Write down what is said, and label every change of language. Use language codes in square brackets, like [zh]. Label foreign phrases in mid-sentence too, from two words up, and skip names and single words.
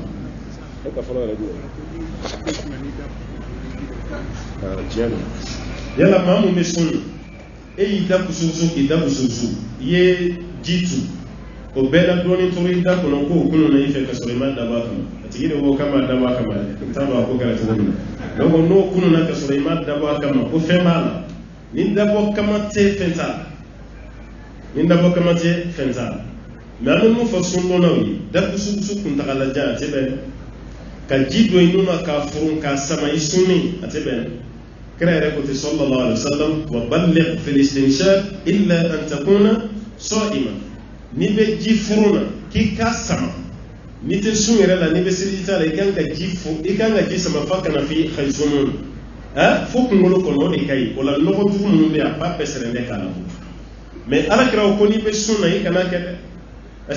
[bm] e ka fɔlɔ yɛrɛ bɛ yen yala maa mun bɛ sun e y'i da kusukusu k'i da kusukusu i ye ji tu o bɛɛ la dɔɔni tora i da kɔnɔ ko o kunu na i fɛ ka sɔrɔ i ma dabɔ a kama a tigi de ko k'a ma dabɔ a kama dɛ i t'a dɔn a ko kɛra cogo min na donc n'o kunu na ka sɔrɔ i ma dabɔ a kama ko fɛn b'a la ni dabɔ kama tɛ fɛn t'a la ni dabɔ kama tɛ fɛn t'a la mais an bɛ mun fɔ sundɔnnaw ye da kusukusu kuntagalajan a tɛ bɛn ka ji don i nun na k'a furun k'a sama i sunni a tɛ bɛn kira yɛrɛ ko ten [ar] صلى الله عليه وسلم وبالغ في الاستنشاق إلا أن تكون صائما [bm] ni bɛ ji furu na k'i ka sama ni tɛ sun yɛrɛ la ni bɛ seli ta la i kan ka ji sama fa kana fi xayisunu fo kunkolo kɔnɔ o de ka ɲi o la nɔgɔ jugu minnu bɛ yen a b'a bɛɛ sɛrɛn bɛ k'a la mais ala kira ko n'i bɛ sun na i kana kɛ dɛ parce